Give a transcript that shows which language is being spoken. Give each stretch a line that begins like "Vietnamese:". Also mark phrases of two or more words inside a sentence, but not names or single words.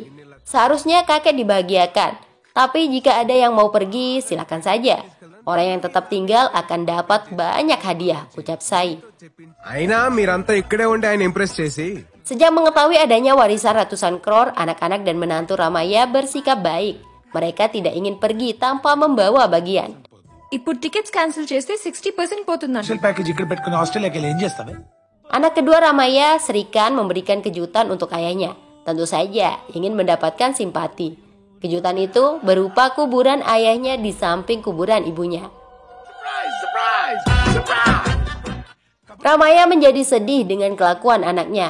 Indonesian: Seharusnya kakek dibahagiakan, tapi jika ada yang mau pergi, silakan saja. Orang yang tetap tinggal akan dapat banyak hadiah, ucap Sai. Sejak mengetahui adanya warisan ratusan crore, anak-anak dan menantu Ramaya bersikap baik. Mereka tidak ingin pergi tanpa membawa bagian.
Telugu: ఇప్పుడు
English: tickets cancel
Telugu: చేస్తే 60% పోతుందండి.
Indonesian: Anak kedua Ramaya, Srikan, memberikan kejutan untuk ayahnya. Tentu saja ingin mendapatkan simpati. Kejutan itu berupa kuburan ayahnya di samping kuburan ibunya. Ramaya menjadi sedih dengan kelakuan anaknya.